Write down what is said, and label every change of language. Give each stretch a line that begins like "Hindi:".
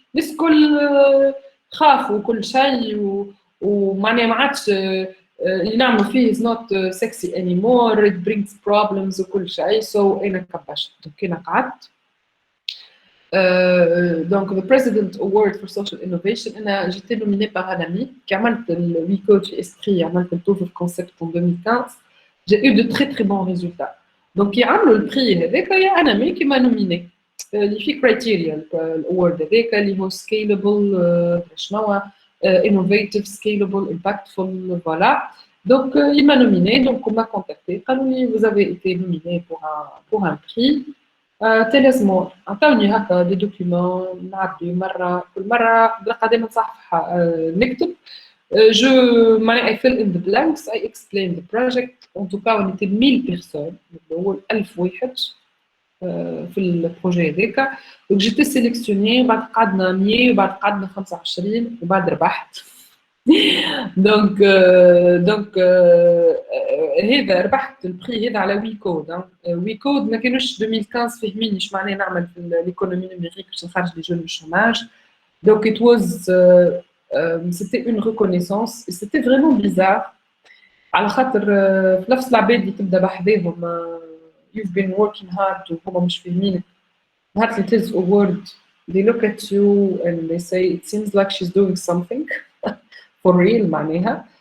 Arabic: الناس الكل خافوا وكل شيء ومعناها ما عادش اللي نعملوا فيه
English: is not sexy anymore, it brings problems
Arabic: وكل شيء. So أنا كبشت. دونك أنا قعدت.
French: Donc
English: the President Award for Social Innovation
Arabic: أنا جيت
French: nominée par un ami qui عملت WeCode في Esprit عملت le proof of concept en 2015. J'ai eu de très bons résultats. Donc
Arabic: يعملوا البري هذاك يا
French: un ami qui m'a nominé.
Arabic: اللي في criteria الأورد هذاك اللي هو scalable شنو
English: innovative, scalable, impactful,
Arabic: voilà.
French: Donc, il m'a nominé, donc on m'a contacté. Vous avez été nominé pour un prix.
Arabic: تلازموا عطاوني هكا دي دوكيومون نعدي مرة كل مرة بالقديم صفحة نكتب.
English: I fill in the blanks, I explain the project.
French: En tout cas, on était 1000 personnes,
Arabic: هو 1000 واحد في البروجي هذاك. دونك جيت سيليكسيوني بعد قعدنا 100 وبعد قعدنا 25 وبعد ربحت. دونك هذا ربحت البري هذا على ويكود. ويكود ما كانوش 2015 فاهمين اش معناه نعمل في الايكونومي نوميريك باش نخرج لي جون من الشوماج. دونك
English: it was
French: c'était une reconnaissance et c'était vraiment bizarre
Arabic: على خاطر في نفس العباد اللي تبدا بحذاهم
English: you've been working hard
Arabic: وهما مش فاهمينك. نهار اللي تهز
English: award they look at you and they say it seems like she's doing something for real معناها.